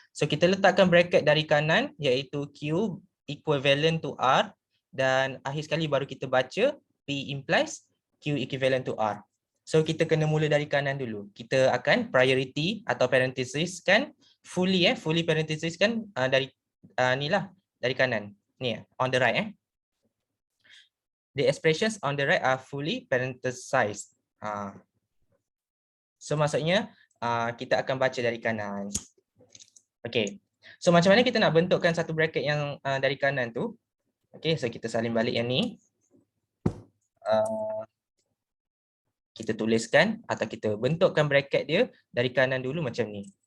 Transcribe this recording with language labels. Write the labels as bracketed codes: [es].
[ms] So kita letakkan bracket dari kanan iaitu Q equivalent to R dan akhir sekali baru kita baca P implies Q equivalent to R. So kita kena mula dari kanan dulu. Kita akan priority atau parenthesis kan fully parenthesis kan dari ni lah, dari kanan. [en] Ni on the right The expressions on the right are fully parenthesized. [ms] So maksudnya kita akan baca dari kanan. Okey. So macam mana kita nak bentukkan satu bracket yang dari kanan tu? Okey, so kita salin balik yang ni. Kita tuliskan atau kita bentukkan bracket dia dari kanan dulu macam ni.